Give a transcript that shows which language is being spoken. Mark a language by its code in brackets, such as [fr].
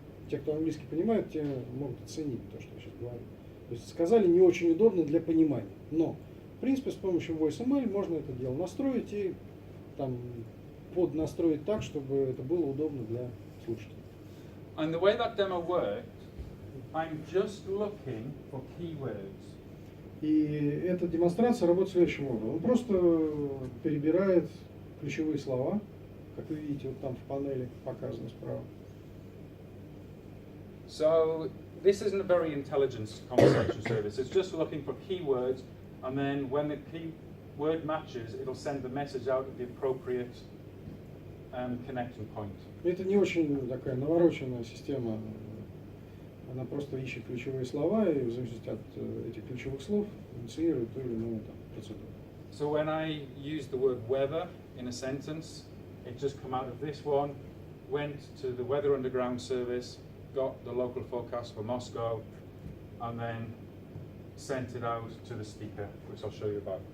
[ru] Те, кто английский понимает, те могут оценить то, что я сейчас говорю. То есть сказали не очень удобно для понимания, но в принципе с помощью VoiceML можно это дело настроить и там поднастроить так, чтобы это было удобно для слушателей. [en] And the way that demo worked, I'm just looking for keywords. [ru] И эта демонстрация работает следующим образом. Он просто перебирает ключевые слова, как вы видите, вот там в панели показано справа. [en] So this isn't a very intelligent conversation service. It's just looking for keywords, and then when the keyword matches, it'll send the message out at the appropriate connection point. [ru] Это не очень такая навороченная система. Она просто ищет ключевые слова и в зависимости от этих ключевых слов инициирует ту или иную процедуру. [en] So when I use the word weather in a sentence, it just come out of this one, went to the Weather Underground service, got the local forecast for Moscow, and then sent it out to the speaker, which I'll show you about.